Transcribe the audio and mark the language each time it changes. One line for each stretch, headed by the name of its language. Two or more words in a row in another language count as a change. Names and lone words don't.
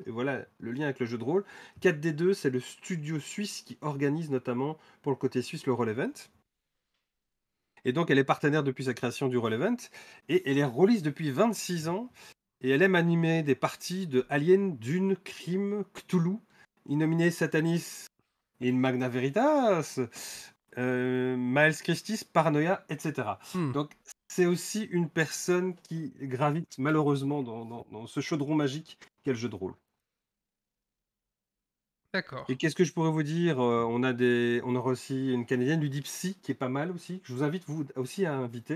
French: Et voilà le lien avec le jeu de rôle. 4D2, c'est le studio suisse qui organise notamment pour le côté suisse le Roll Event. Et donc, elle est partenaire depuis sa création du Roll Event. Et elle est rôliste depuis 26 ans. Et elle aime animer des parties de Alien, Dune, Crime, Cthulhu, Innominé Satanis, In Magna Veritas, Miles Christis, Paranoia, etc. Donc, c'est aussi une personne qui gravite malheureusement dans ce chaudron magique qu'est le jeu de rôle. D'accord. Et qu'est-ce que je pourrais vous dire? On aura aussi une Canadienne, Ludipsy, qui est pas mal aussi, que je vous invite vous aussi à inviter.